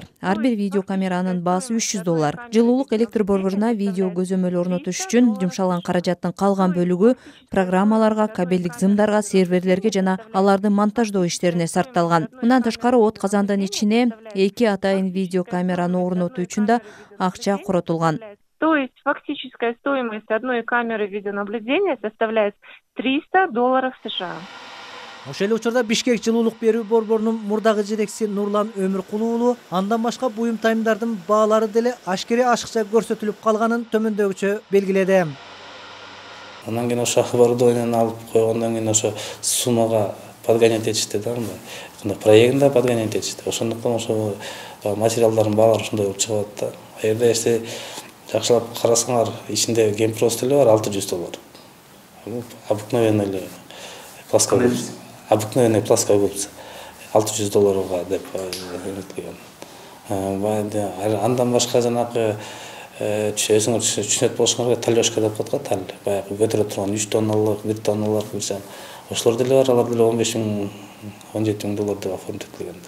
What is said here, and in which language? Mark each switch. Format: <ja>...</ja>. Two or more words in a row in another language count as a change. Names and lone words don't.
<ky>Ар бир видеокамеранын баасы 300 доллар. Жылуулук электр борборуна видео көзөмөл орнотуш үчүн жумшалган каражаттын калган бөлүгү программаларга, кабелдик зымдарга, серверлерге жана аларды монтаждоо иштерине сарпталган. Мындан тышкары от казандын ичине 2 атайын видеокамераны орнотуу үчүн да акча коротулган.</ky> <ru>То есть фактическая стоимость одной камеры видеонаблюдения составляет $300 США.</ru> <ky>Ошол эле учурда Бишкек жылуулук берүү борборунун мурдагы жетекчиси Нурлан Өмүркулуу уулу андан башка буюм тайымдардын баалары деле ашыкча көрсөтүлүп калганын төмөндөгүчө белгиледи. Анан кийин ошо оборудованияны алып койгондон кийин ошо суммага подгонять этишти да, мындай проектинде подгонять этишти. Ошондуктан ошо материалдардын баалары ушундай болуп чыгып атат да. Аерде если жакшылап карасаңар, ичинде гемпрост эле бар $600.</ky> <ru>Обыкновенный эле плоская губка. Обыкновенный плоская губка $600</ru> <ky>деп эметилген. Андан башка жанагы өзүңөр түшүнөт болушуңарга талёшка деп коет го, тал. Баягы көтөрө турган 3 тонналык, 1 тонналык болсо, ошолор деле бар, алар деле 15 миң, 17 миң доллар деп оформдетилгендер.</ky>